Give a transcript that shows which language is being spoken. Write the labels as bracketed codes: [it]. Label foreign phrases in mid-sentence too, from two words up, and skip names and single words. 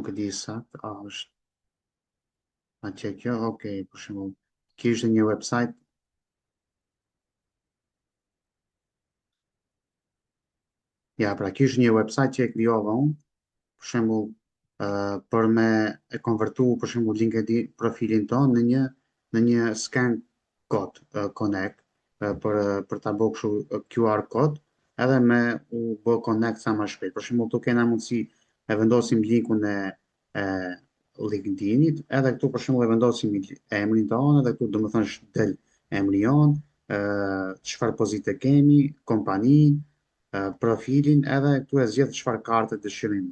[sq] e di sakt, është atje kjo, okej, për shembull, kjo ishte një website. Ja, pra kjo ishte një website që e krijova unë, për shembull, për me e konvertu për shembull LinkedIn profilin tonë në një [en] scan code connect [sq] për ta bërë kështu [en] QR code [sq] edhe me u bë connect sa më shpejt. Për shembull, tu kena mundësi e vendosim linkun e LinkedInit, edhe këtu për shembull e vendosim emrin tonë, edhe këtu domethënë del emri jon, çfarë pozite kemi, kompani, profilin, edhe këtu e zgjedh çfarë karte dëshirojmë.